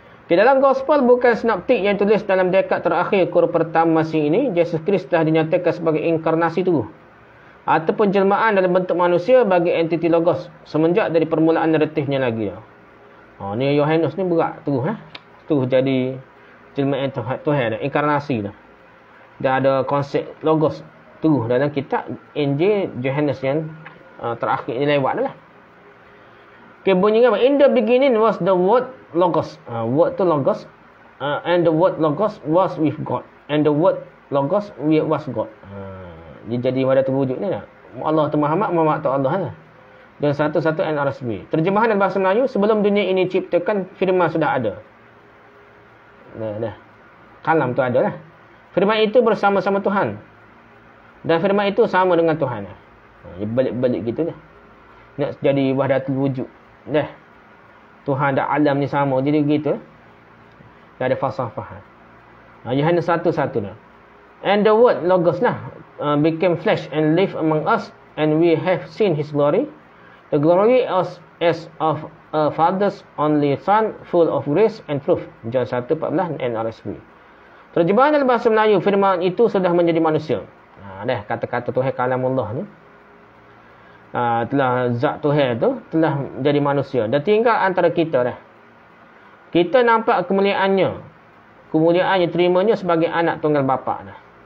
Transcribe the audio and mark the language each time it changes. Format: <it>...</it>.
<ms>Di dalam Gospel bukan sinoptik yang tulis dalam dekad terakhir kurun pertama Masih ini, Yesus Kristus telah dinyatakan sebagai inkarnasi tubuh ataupun jelmaan dalam bentuk manusia bagi entiti logos semenjak dari permulaan naratifnya lagi. Ni Yohanes ni berat terus terus jadi jelmaan Tuhan, inkarnasi dah. Dah ada konsep logos terus dalam kitab Injil Yohanes yang terakhir ni lewat dah lah. Okay, bunyi apa?</ms> <en>In the beginning was the word logos. Word tu logos. And the word logos was with God. And the word logos was God.</en> <ms>Dia jadi pada tu wujud ni lah. Allah tu Muhammad tu Allah lah. Dan 11 NRSV. Terjemahan dalam bahasa Melayu, sebelum dunia ini ciptakan, firman sudah ada. Dah. Kalam tu ada lah. Firman itu bersama-sama Tuhan. Dan firman itu sama dengan Tuhan. Balik-balik gitu dah. Nak jadi wahdatul wujud. Dah. Tuhan dan alam ni sama. Jadi gitu. Dah ada falsafah. Yohanes 1:1 dah.</ms> <en>And the word, logos lah, became flesh and lived among us, and we have seen his glory. The glory as of a father's only son, full of grace and truth. John 1:14 NRSV.</en> <ms>Terjemahan dalam bahasa Melayu, firman itu sudah menjadi manusia. Dah kata-kata Tuhan kalamullah ni. Telah zat Tuhan tu telah menjadi manusia. Dah tinggal antara kita dah. Kita nampak kemuliaannya. Kemuliaannya terimanya sebagai anak tunggal bapa dah.</ms>